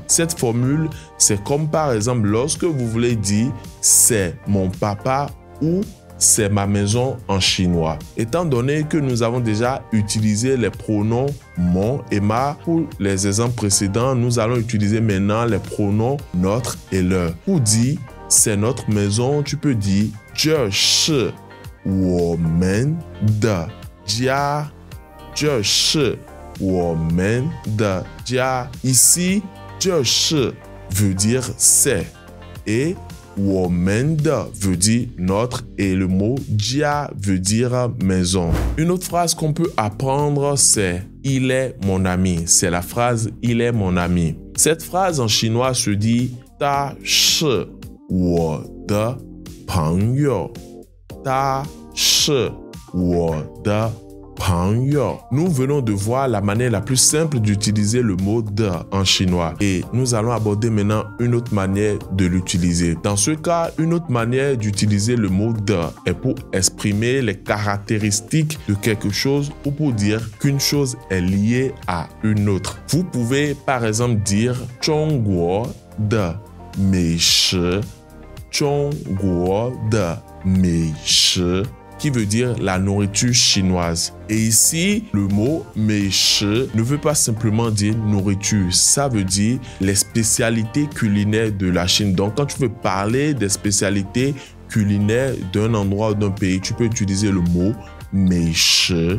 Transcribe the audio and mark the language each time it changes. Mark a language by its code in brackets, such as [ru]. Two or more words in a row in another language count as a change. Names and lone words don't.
[fr] Cette formule, c'est comme par exemple lorsque vous voulez dire « c'est mon papa » ou c'est ma maison en chinois. Étant donné que nous avons déjà utilisé les pronoms mon et ma pour les exemples précédents, nous allons utiliser maintenant les pronoms notre et leur. Pour dire c'est notre maison, tu peux dire [zh] 这是我们的家，这是我们的家. [fr] Ici, [zh] 这是 [fr] veut dire c'est et [zh] 我们的 [fr] veut dire notre et le mot jia veut dire maison. Une autre phrase qu'on peut apprendre, c'est il est mon ami. C'est la phrase il est mon ami. Cette phrase en chinois se dit [zh] 他是我的朋友. 他是我的朋友. [fr] Nous venons de voir la manière la plus simple d'utiliser le mot de en chinois et nous allons aborder maintenant une autre manière de l'utiliser. Dans ce cas, une autre manière d'utiliser le mot de est pour exprimer les caractéristiques de quelque chose ou pour dire qu'une chose est liée à une autre. Vous pouvez par exemple dire [zh] 中国的美食, 中国的美食 [fr] qui veut dire la nourriture chinoise. Et ici, le mot « meishi » ne veut pas simplement dire nourriture, ça veut dire les spécialités culinaires de la Chine. Donc, quand tu veux parler des spécialités culinaires d'un endroit ou d'un pays, tu peux utiliser le mot « meishi ».